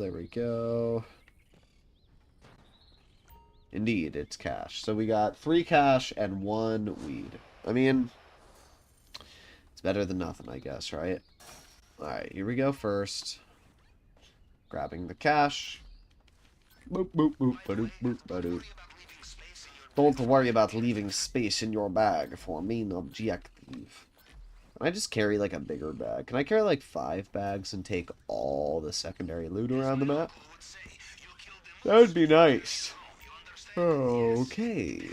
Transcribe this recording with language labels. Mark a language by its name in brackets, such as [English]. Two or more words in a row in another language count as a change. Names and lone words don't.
[English] There we go. Indeed, it's cash. So we got 3 cash and 1 weed. I mean, it's better than nothing, I guess, right? Alright, here we go first. Grabbing the cash. Boop, boop, boop, ba-doop, boop, ba-doop. Don't worry about leaving space in your bag for main objective. Can I just carry, like, a bigger bag? Can I carry, like, 5 bags and take all the secondary loot around the map? That would be nice. Okay.